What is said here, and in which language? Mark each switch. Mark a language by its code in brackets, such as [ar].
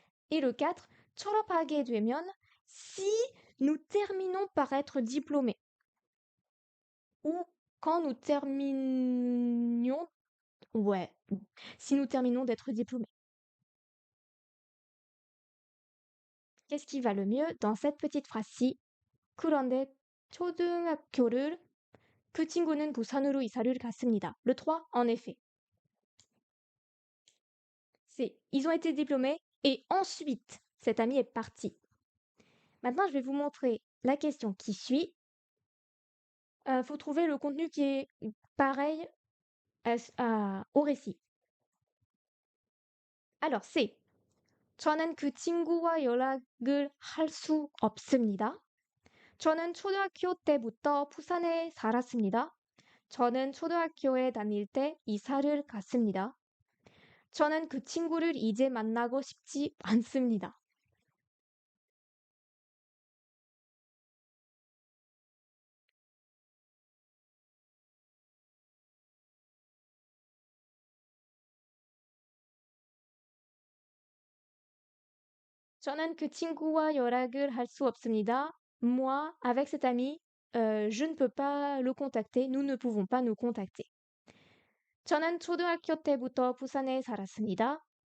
[fr] Et le 4, [ko] 졸업하게 되면, [fr] si nous terminons par être diplômés. Ou quand nous terminions, si nous terminons d'être diplômés. Qu'est-ce qui va le mieux dans cette petite phrase-ci? [ko] 그런데 초등학교를 그 친구는 부산으로 이사를 갔습니다. [fr] Le 3, en effet. Ils ont été diplômés et ensuite, cet ami est parti. Maintenant, je vais vous montrer la question qui suit. Faut trouver le contenu qui est pareil au récit. Alors, c'est [ko] 저는 그 친구와 연락을 할 수 없습니다. 저는 초등학교 때부터 부산에 살았습니다. 저는 초등학교에 다닐 때 이사를 갔습니다. 저는 그 친구를 이제 만나고 싶지 않습니다. 저는 그 친구와 연락을 할 수 없습니다. [fr] Moi, avec cet ami, je ne peux pas le contacter. Nous ne pouvons pas nous contacter. [ko] 저는 초등학교 때부터 부산에 살았습니다.